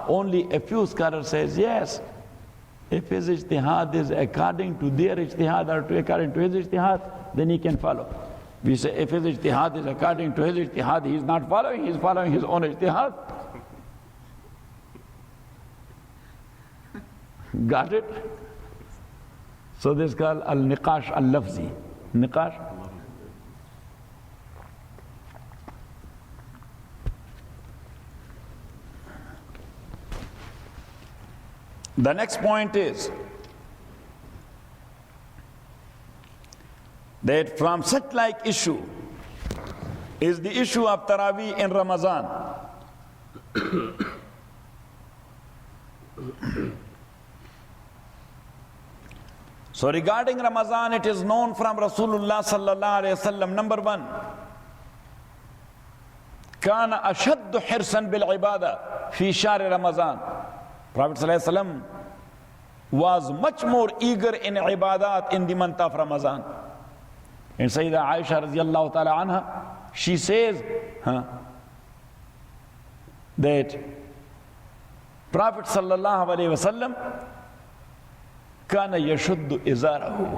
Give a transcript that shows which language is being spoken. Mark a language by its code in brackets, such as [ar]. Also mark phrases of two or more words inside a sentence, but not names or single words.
[en] Only a few scholars says, yes, if his ijtihad is according to their ijtihad or according to his ijtihad, then he can follow. We say if his ijtihad is according to his ijtihad, he is not following, he is following his own ijtihad. Got it? So this is called [ar] النقاش اللفظي. [en] Niqash. The next point is that from such like issue is the issue of Taraweeh in Ramadan. So regarding Ramadan, it is known from Rasulullah [ar] صلى الله عليه وسلم, [en] number one, [ar] كان أشد حرصا بالعبادة في شهر Ramadan. [en] Prophet [ar] صلى الله عليه وسلم [en] was much more eager in ibadat in the month of Ramadan. And Sayyidah Aisha [ar] رضي الله تعالى عنها, [en] she says that Prophet [ar] صلى الله عليه وسلم كان يشد إزاره.